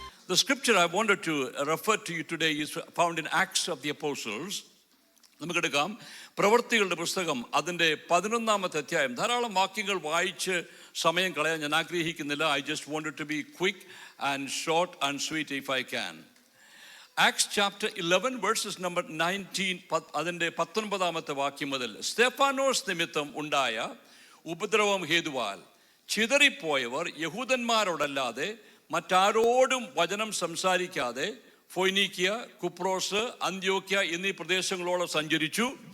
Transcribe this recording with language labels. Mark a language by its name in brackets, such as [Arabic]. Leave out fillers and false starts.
[English] The scripture I wanted to refer to you today is found in Acts of the Apostles. [Malayalam] നമുക്കെടുക്കാം പ്രവൃത്തികളുടെ പുസ്തകം, അതിൻ്റെ 11-ാമത്തെ അധ്യായം. ധാരാളം വാക്യങ്ങൾ വായിച്ച് സമയം കളയാൻ ഞാൻ ആഗ്രഹിക്കുന്നില്ല. [English] I just wanted to be quick and short and sweet if I can. Acts chapter 11 verses number 19, [Malayalam] അതിൻ്റെ 19-ാമത്തെ വാക്യം മുതൽ. സ്തെഫാനോസ് നിമിത്തം ഉണ്ടായ ഉപദ്രവം ഹേതുവാൽ ചിതറിപ്പോയവർ യഹൂദന്മാരോടല്ലാതെ മറ്റാരോടും വചനം സംസാരിക്കാതെ ഫൊയ്നീക്കിയ, കുപ്രോസ്, അന്ത്യോക്യ എന്നീ പ്രദേശങ്ങളോളം സഞ്ചരിച്ചു.